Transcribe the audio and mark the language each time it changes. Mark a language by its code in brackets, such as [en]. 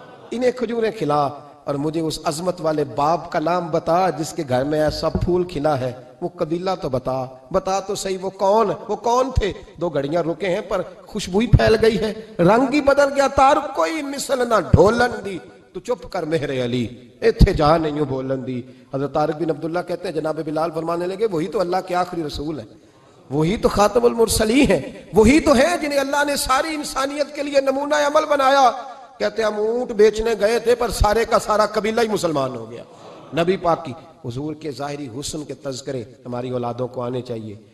[ur] انہیں کھجوریں کھلا, اور مجھے اس عظمت والے باپ کا نام بتا جس کے گھر میں ایسا پھول کھلا ہے. وہ قبیلہ تو بتا تو صحیح, وہ کون تھے. 2 گھڑیاں رکے ہیں پر خوشبو ہی پھیل گئی ہے, رنگ ہی بدل گیا, [pa] تار کوئی مثل نہ ڈھولن دی. تو چپ کر مہر علی, ایتھے جا نہیں ہوں بولن دی. [ur] حضرت طارق بن عبداللہ کہتے ہیں جناب بلال فرمانے لگے وہی تو اللہ کے آخری رسول ہیں, وہی تو خاتم المرسلین ہیں, وہی تو ہیں جنہیں اللہ نے ساری انسانیت کے لیے نمونہ عمل بنایا. کہتے ہیں ہم اونٹ بیچنے گئے تھے پر سارے کا سارا قبیلہ ہی مسلمان ہو گیا. نبی پاک کی حضور کے ظاہری حسن کے تذکرے ہماری اولادوں کو آنے چاہیے.